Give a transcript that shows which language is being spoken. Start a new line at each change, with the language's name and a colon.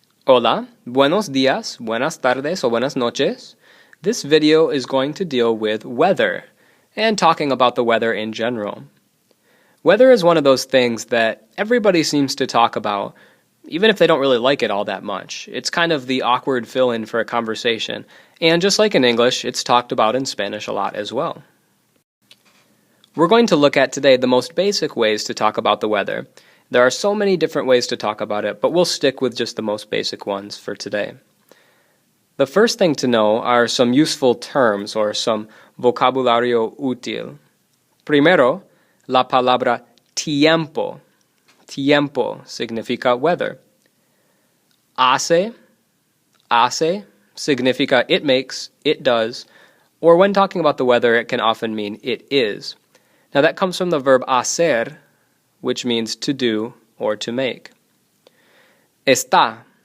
Spanish: Hola, buenos días, buenas tardes, o buenas noches.
English: This video is going to deal with weather and talking about the weather in general. Weather is one of those things that everybody seems to talk about, even if they don't really like it all that much. It's kind of the awkward fill-in for a conversation, and just like in English, it's talked about in Spanish a lot as well. We're going to look at today the most basic ways to talk about the weather. There are so many different ways to talk about it, but we'll stick with just the most basic ones for today. The first thing to know are some useful terms or some
Spanish: vocabulario útil. Primero, la palabra tiempo. Tiempo significa weather.
English: Hace significa it makes, it does, or when talking about the weather, it can often mean it is. Now that comes from the verb hacer, which means to do or to make. Está.